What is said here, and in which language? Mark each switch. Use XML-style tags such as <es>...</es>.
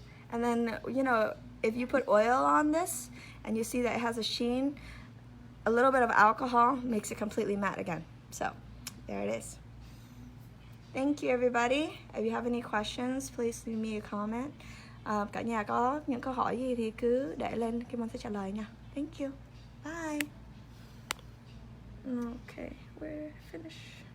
<en>And then, you know, if you put oil on this and you see that it has a sheen, a little bit of alcohol makes it completely matte again. So, there it is. Thank you everybody. If you have any questions, please leave me a comment.</en> <vi>Cả nhà có những câu hỏi gì thì cứ để lên, Kim Anh sẽ trả lời nha.</vi> <en>Thank you. Bye. Okay, we're finished.</en>